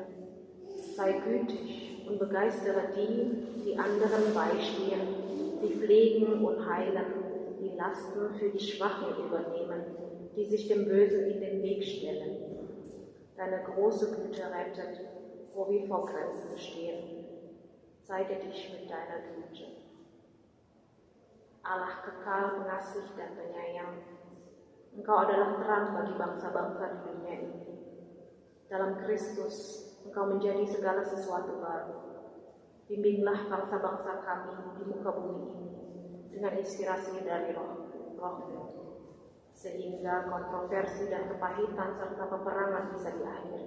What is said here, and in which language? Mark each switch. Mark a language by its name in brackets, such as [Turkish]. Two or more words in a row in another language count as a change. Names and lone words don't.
[German] Sei gütig und begeistere die, die anderen beistehen, die pflegen und heilen, die Lasten für die Schwachen übernehmen, die sich dem Bösen in den Weg stellen. Deine große Güte rettet, wo wir vor Grenzen stehen. Zeige dich mit deiner Güte. [Indonesian] Allah kekal, pengasih dan penyayang, Engkau adalah terang bagi bangsa-bangsa di dunia ini. Dalam Kristus, Engkau menjadi segala sesuatu baru. Bimbinglah bangsa-bangsa kami di muka bumi ini dengan inspirasi dari Roh-Mu, sehingga kontroversi dan kepahitan serta peperangan bisa diakhiri.